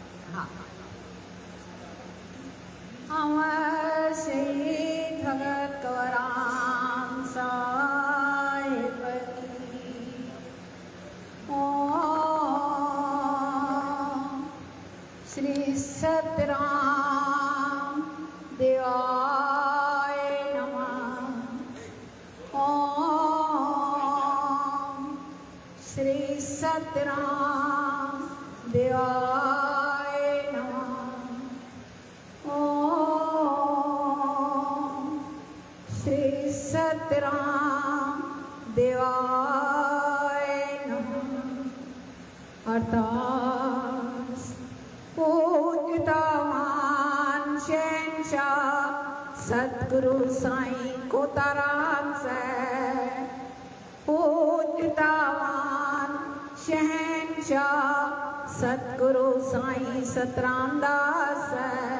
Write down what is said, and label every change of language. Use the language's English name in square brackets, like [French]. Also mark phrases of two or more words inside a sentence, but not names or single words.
[Hindi] हाँ अमर शहीद भगत कंवराम साहिब की। [Sanskrit] ओम श्री सतराम देवाय नमः। ओम श्री सतराम देवाय नमः। ओम श्री सतराम देवाय नमः। [Hindi] अरदास पूज्यतावान शहंशाह सतगुरु साईं कोताराम से। पूज्यतावान शहंशाह सतगुरु साईं सतराम दास है।